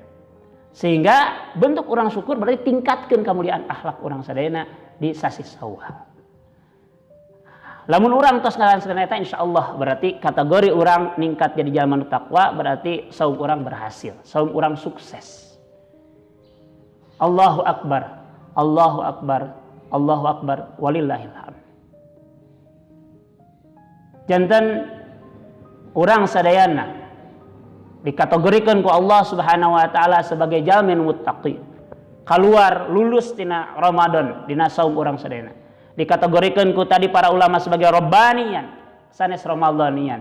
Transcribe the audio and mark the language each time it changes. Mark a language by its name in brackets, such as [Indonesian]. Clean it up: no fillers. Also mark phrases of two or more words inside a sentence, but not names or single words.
[Sundanese] Sehingga bentuk urang syukur berarti tingkatkeun kemuliaan akhlak urang sadayana di sasi Syawal. Lamun urang tos ngalanskeun eta insyaallah berarti kategori urang ningkat jadi jalma nu takwa, berarti saum urang berhasil, saum urang sukses. [Arabic] الله أكبر، الله أكبر، الله أكبر ولله الحمد. [Sundanese] Janten urang sadayana dikategorikeun ku Allah [Arabic] سبحانه وتعالى [Sundanese] sebagai jalma nu muttaqi. Keluar lulus tina Ramadan dina saum urang sadayana. Dikategorikeun ku tadi para ulama sebagai rabbaniyan sanes ramadhaniyan.